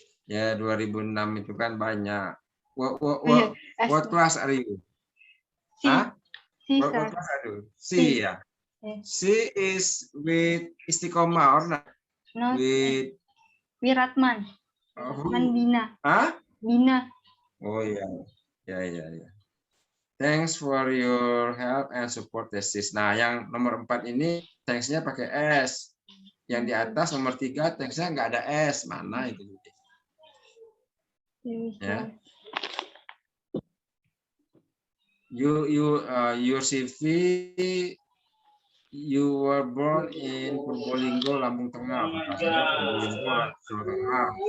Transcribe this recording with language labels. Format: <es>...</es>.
<id>Ya, 2006 itu kan banyak.</id> <en>What class are you? Huh? What class are you? C, ya. C is with Istiqomah or not? No, with Wiratman. Bina. Huh? Bina. Oh yeah. Ya. Thanks for your help and support thesis.</en> <id>Nah, yang nomor 4 ini thanks-nya pakai S. Yang di atas nomor 3 thanks-nya nggak ada S. Mana itu? Ya.</id> <en>Your CV, you were born in Purbolinggo, Lampung Tengah.</en> <id>Purbolinggo, Jawa Tengah.</id>